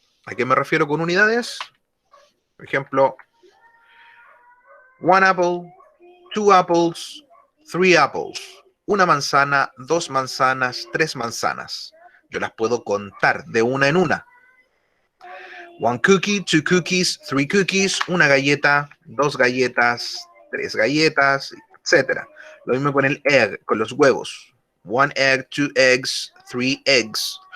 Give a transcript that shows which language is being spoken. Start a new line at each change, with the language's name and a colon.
Spanish: ¿A qué me refiero con unidades? Por ejemplo,
English: one apple, two apples, three apples.
Spanish: Una manzana, dos manzanas, tres manzanas. Yo las puedo contar de una en una.
English: One cookie, two cookies, three cookies.
Spanish: Una galleta, dos galletas, tres galletas, etc. Lo mismo con el egg, con los huevos.
English: One egg, two eggs, three eggs.